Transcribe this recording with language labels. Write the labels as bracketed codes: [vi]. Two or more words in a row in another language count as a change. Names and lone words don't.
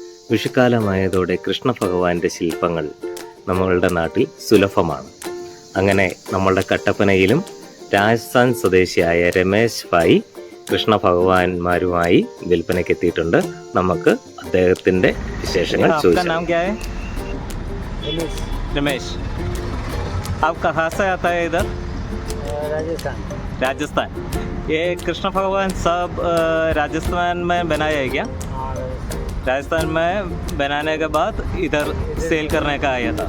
[ml] വിഷുക്കാലമായതോടെ കൃഷ്ണഭഗവാന്റെ ശില്പങ്ങൾ നമ്മളുടെ നാട്ടിൽ സുലഭമാണ്. അങ്ങനെ നമ്മളുടെ കട്ടപ്പനയിലും രാജസ്ഥാൻ സ്വദേശിയായ രമേശ് ഭായി കൃഷ്ണഭഗവാന്മാരുമായി വിൽപ്പനയ്ക്ക് എത്തിയിട്ടുണ്ട്. നമുക്ക് അദ്ദേഹത്തിന്റെ വിശേഷങ്ങൾ ചോദിക്കാം. [hi] रमेश, आप कहाँ से आता है इधर? राजस्थान। ये कृष्ण भगवान सब राजस्थान में बनाया है क्या? राजस्थान में बनाने के बाद इधर सेल करने का आया था।